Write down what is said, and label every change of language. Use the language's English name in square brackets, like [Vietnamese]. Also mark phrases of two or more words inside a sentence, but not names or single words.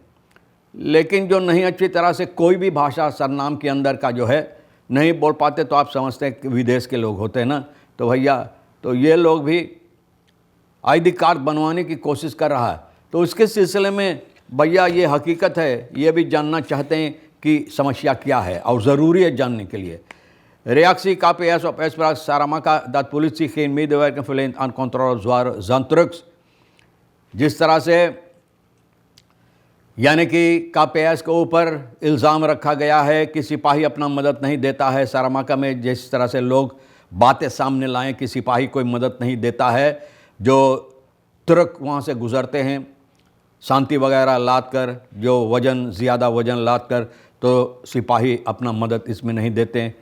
[Caribbean Hindustani] लेकिन जो नहीं अच्छी तरह से कोई भी भाषा सरनाम के अंदर का जो है नहीं बोल पाते, तो आप समझते हैं कि विदेश के लोग होते हैं ना, तो भैया तो ये लोग भी ID कार्ड बनवाने की कोशिश कर रहा है। तो उसके सिलसिले में भैया ये हकीकत है, ये भी जानना चाहते हैं कि समस्या क्या है और ज़रूरी है जानने के लिए। [Dutch] Reactie KPS op uitspraak Saramaka dat politie geen medewerking verleent aan controle zware zandtrucks। [Caribbean Hindustani] जिस तरह से यानी कि KPS के ऊपर इल्ज़ाम रखा गया है कि सिपाही अपना मदद नहीं देता है। सारामाका में जिस तरह से लोग बातें सामने लाएं कि सिपाही कोई मदद नहीं देता है, जो ट्रक वहाँ से गुज़रते हैं शांति वगैरह लाद कर, जो ज़्यादा वज़न लाद कर, तो सिपाही अपना मदद इसमें नहीं देते हैं।